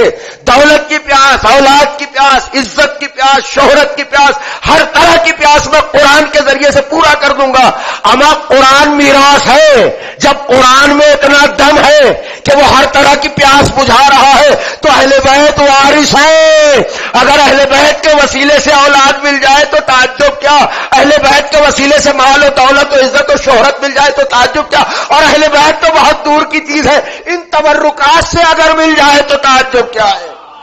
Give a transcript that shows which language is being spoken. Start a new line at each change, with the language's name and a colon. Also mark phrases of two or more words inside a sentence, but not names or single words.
Urdu: دولت کی پیاس, اولاد کی پیاس, عزت کی پیاس, شہرت کی پیاس, ہر طرح کی پیاس میں قرآن کے ذریعے سے پورا کر دوں گا. اما قرآن میراث ہے. جب قرآن میں اتنا دم ہے کہ وہ ہر طرح کی پیاس بجھا رہا ہے تو اہل بیت وارث ہے. اگر اہل بیت کے وسیلے سے اولاد مل جائے تو تعجب کیا, اہل بیت کے وسیلے سے مال و دولت و عزت و شہرت مل جائے تو تعجب کیا. اور اہل بیت تو بہت دور کی چیز ہے, ان تبرکات سے اگر مل جائے تو تعجب کیا ہے.